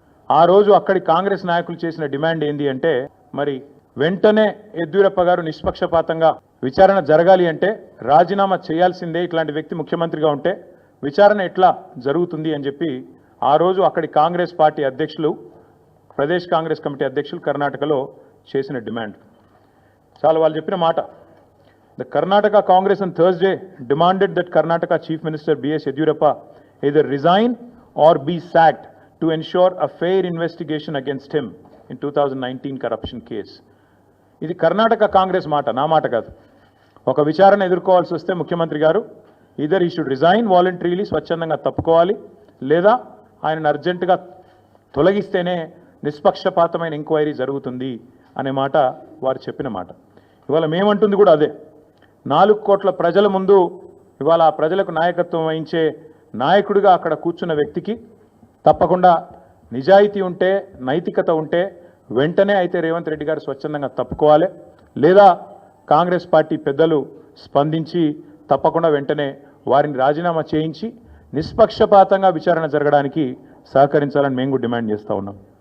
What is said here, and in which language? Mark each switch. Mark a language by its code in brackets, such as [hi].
[te] ఆ రోజు అక్కడి కాంగ్రెస్ నాయకులు చేసిన డిమాండ్ ఏంది అంటే మరి వెంటనే యడ్యూరప్ప గారు నిష్పక్షపాతంగా విచారణ జరగాలి అంటే రాజీనామా చేయాల్సిందే, ఇట్లాంటి వ్యక్తి ముఖ్యమంత్రిగా ఉంటే విచారణ ఎట్లా జరుగుతుంది అని చెప్పి ఆ రోజు అక్కడి కాంగ్రెస్ పార్టీ అధ్యక్షులు, ప్రదేశ్ కాంగ్రెస్ కమిటీ అధ్యక్షులు కర్ణాటకలో చేసిన డిమాండ్ చాలా వాళ్ళు చెప్పిన మాట. [en] The Karnataka Congress on Thursday demanded that Karnataka Chief Minister B.S. Yediyurappa either resign or be sacked to ensure a fair investigation against him in 2019 corruption case. [te] ఇది కర్ణాటక కాంగ్రెస్ మాట, నా మాట కాదు. ఒక విచారణ ఎదుర్కోవాల్సి వస్తే ముఖ్యమంత్రి గారు [en] either he should resign voluntarily, [te] స్వచ్ఛందంగా తప్పుకోవాలి, లేదా ఆయనను అర్జెంటుగా తొలగిస్తేనే నిష్పక్షపాతమైన ఎంక్వైరీ జరుగుతుంది అనే మాట వారు చెప్పిన మాట. ఇవాళ మేమంటుంది కూడా అదే. 4 కోట్ల ప్రజల ముందు ఇవాళ ఆ ప్రజలకు నాయకత్వం వహించే నాయకుడిగా అక్కడ కూర్చున్న వ్యక్తికి తప్పకుండా నిజాయితీ ఉంటే, నైతికత ఉంటే వెంటనే అయితే రేవంత్ రెడ్డి గారు స్వచ్ఛందంగా తప్పుకోవాలి, లేదా కాంగ్రెస్ పార్టీ పెద్దలు స్పందించి తప్పకుండా వెంటనే వారిని రాజీనామా చేయించి నిష్పక్షపాతంగా విచారణ జరగడానికి సహకరించాలని మేము కూడా డిమాండ్ చేస్తూ ఉన్నాం.